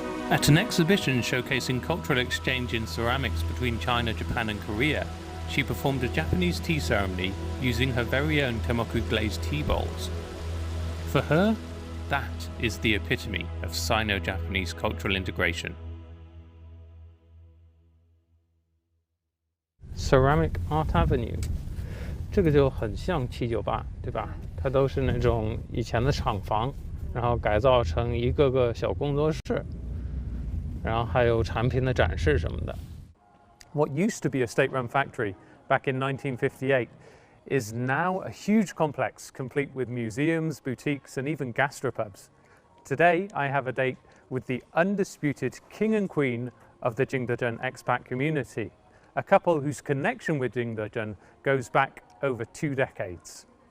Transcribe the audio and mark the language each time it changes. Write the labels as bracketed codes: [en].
[en] At an exhibition showcasing cultural exchange in ceramics between China, Japan and Korea, she performed a Japanese tea ceremony using her very own Temoku glazed tea bowls. For her, that is the epitome of Sino-Japanese cultural integration. [zh] Ceramic Art Avenue， 这个就很像798，对吧？它都是那种以前的厂房，然后改造成一个个小工作室，然后还有产品的展示什么的。 [en] What used to be a state-run factory back in 1958 is now a huge complex complete with museums, boutiques and even gastropubs. Today I have a date with the undisputed king and queen of the Jingdezhen expat community, a couple whose connection with Jingdezhen goes back over 2 decades.